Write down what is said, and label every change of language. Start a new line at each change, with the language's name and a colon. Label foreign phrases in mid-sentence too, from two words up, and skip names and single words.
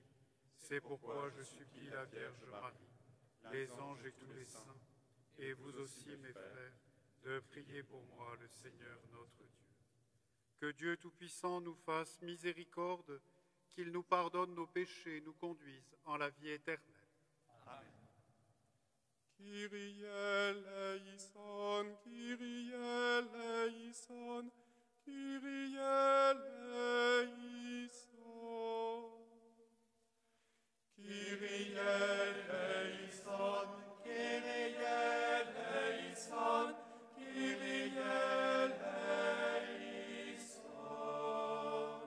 French: C'est pourquoi je supplie la Vierge Marie, les anges et tous les saints, et vous aussi, mes frères, de prier pour moi le Seigneur notre Dieu. Que Dieu Tout-Puissant nous fasse miséricorde, qu'il nous pardonne nos péchés, nous conduise en la vie éternelle. Amen.
Greek: Κύριε ελέησον, Κύριε ελέησον, Κύριε ελέησον. Κύριε ελέησον, Κύριε ελέησον, Κύριε ελέησον.